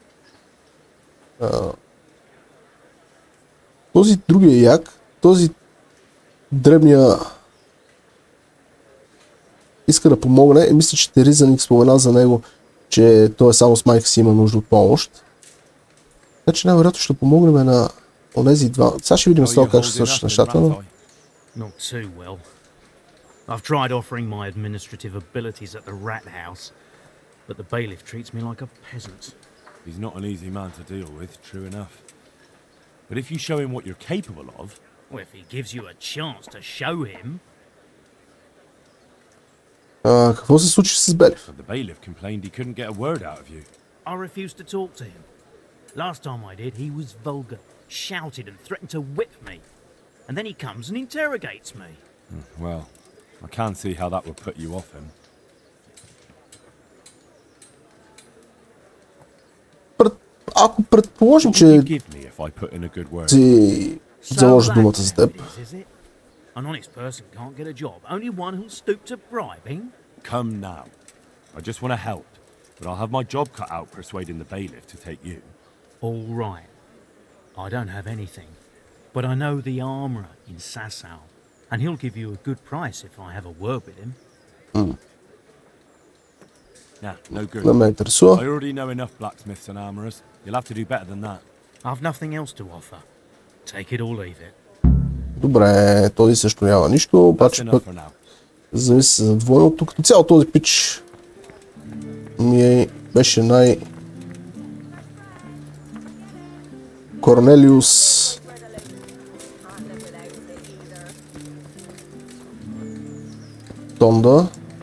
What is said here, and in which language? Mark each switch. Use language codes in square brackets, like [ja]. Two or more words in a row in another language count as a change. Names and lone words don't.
[bg] Този другия як, този дребния иска да помогне и мисля, че Теризаник спомена за него, че той е само с майка си има нужда от помощ. Значи най-вероятно ще помогнем на онези два. Сега ще видим с това как ще свършат нещата, но... [en] Not too well. I've tried offering my administrative abilities at the rat house, but the bailiff treats me like a peasant. He's not an easy man to deal with, true enough. But if you show him what you're capable of... Well, if he gives you a chance to show him... [bg] какво се случи с Белив? [en] The bailiff complained he couldn't get a word out of you. I refused to talk to him. Last time I did, he was vulgar, shouted and threatened to whip me. And then he comes and interrogates me. Well, I can't see how that would put you off him. [bg] Ако предположим, че си заложи думата за теб. [en] An honest person can't get a job. Only one who'll stoop to bribing. Come now. I just want to help, but I'll have my job cut out persuading the bailiff to take you. All right. I don't have anything, but I know the armourer in Sasau, and he'll give you a good price if I have a word with him. Nah, no good. [bg] Не ме интересува. [en] I already know enough blacksmiths and armourers. You'll have to do better than that. I've nothing else to offer. Take it or leave it. [bg] Добре, този също няма нищо, обаче пък зависи за двойното. Като цяло този пич ми беше Корнелиус Тонда.